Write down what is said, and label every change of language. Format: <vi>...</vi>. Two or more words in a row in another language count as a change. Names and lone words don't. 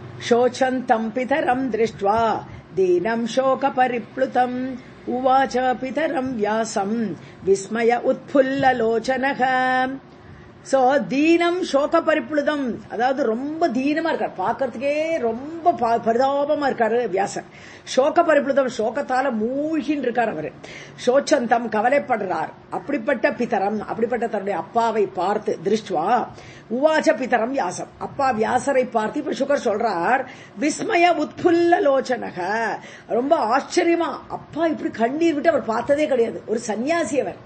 <sa>शोचन्तम् पितरम् दृष्ट्वा दीनम् शोकपरिप्लुतम् उवाच पितरम् व्यासम् विस्मय उत्फुल्ललोचनः.</sa> <ta>சோ</ta> <sa>दीनम् शोक परिप्लुतम्,</sa> <ta>அதாவது ரொம்ப தீனமா இருக்காரு, பாக்கிறதுக்கே ரொம்ப பரிதாபமா இருக்காரு வியாசர்.</ta> <sa>शोक परिप्लुतम्,</sa> <ta>சோகத்தால மூழ்கின்னு இருக்கார் அவரு. சோச்சந்தம் கவலைப்படுறார். அப்படிப்பட்ட பிதரம், அப்படிப்பட்ட தன்னுடைய அப்பாவை பார்த்து</ta> <sa>दृष्ट्वा उवाच पितरम् व्यासम्,</sa> <ta>அப்பா வியாசரை பார்த்து இப்ப சுகர் சொல்றார்,</ta> <sa>विस्मय उत्फुल्ल लोचनः,</sa> <ta>ரொம்ப ஆச்சரியமா, அப்பா இப்படி கண்ணீர் விட்டு அவர் பார்த்ததே கிடையாது, ஒரு சன்னியாசி அவர்.</ta>